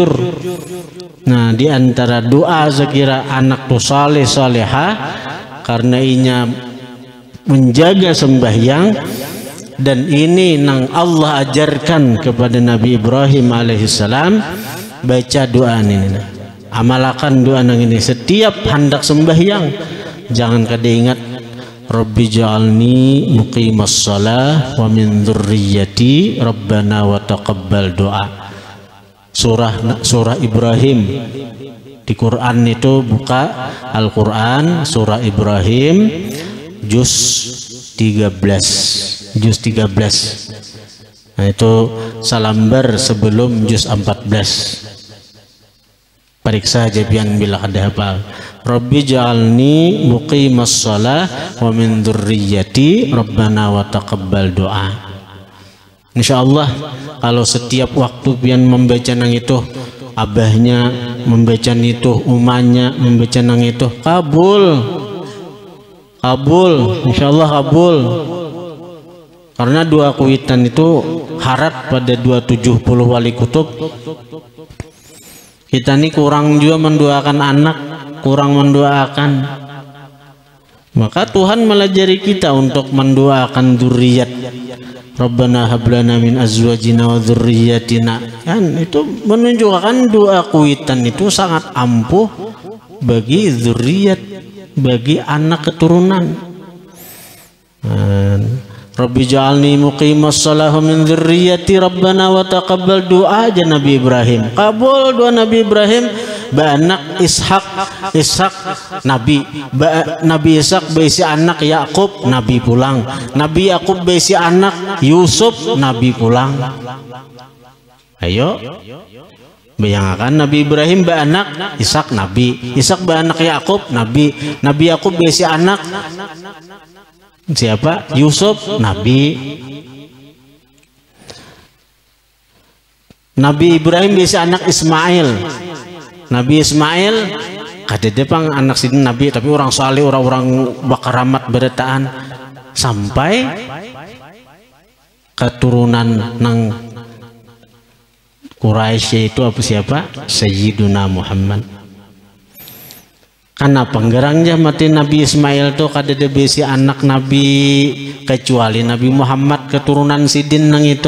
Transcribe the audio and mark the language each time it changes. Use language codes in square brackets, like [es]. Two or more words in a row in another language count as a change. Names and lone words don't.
[bjn] Nah, di antara doa sekira anak tu saleh salehah karena inya menjaga sembahyang, dan ini nang Allah ajarkan kepada Nabi Ibrahim alaihissalam, baca doa ini, amalkan doa nang ini setiap hendak sembahyang. Jangan kada ingat [ar] رب اجعلني مقيم الصلاة و من ذريتي ربنا و تقبل دعاء. [bjn] Surah Ibrahim di Quran itu, buka Al-Quran surah Ibrahim juz 13. Nah, itu salambar sebelum juz 14. Periksa aja pian bila ada hafal. [ar] رب اجعلني مقيم الصلاة و من ذريتي ربنا و تقبل دعاء. [bjn] Insyaallah kalau setiap waktu pian membaca nang itu, abahnya membaca itu, umanya membaca nang itu, kabul, insyaallah kabul. Karena doa kuitan itu harap pada 270 wali kutub. Kita ini kurang juga mendoakan anak, kurang mendoakan. Maka Tuhan melajari kita untuk mendoakan dzurriyyat. [ar] ربنا هب لنا من أزواجنا و ذرياتنا. [bjn] Kan itu menunjukkan doa kuitan itu sangat ampuh bagi dzurriyyat, bagi anak keturunan. [ar] رب اجعلني مقيم الصلاة من ذريتي ربنا و تقبل دعاء [bjn] aja Nabi Ibrahim. Kabul doa Nabi Ibrahim, anak Ishak Nabi, Nabi Ishak beisi anak Yakub, Nabi pulang. Nabi Yakub beisi anak Yusuf, Nabi pulang. Ayo bayangkan Nabi Ibrahim anak Ishak, Nabi Ishak anak Yakub, Nabi Yakub beisi anak siapa? Yusuf, Nabi. Nabi Ibrahim bisa anak Ismail. Nabi Ismail kada depang anak sidin Nabi, tapi orang saleh, orang bakaramat beretaan sampai keturunan nang Quraisy itu apa siapa? Sayyiduna Muhammad. Karena penggerangnya mati Nabi Ismail tuh kada ada besi anak Nabi kecuali Nabi Muhammad keturunan sidin nang itu.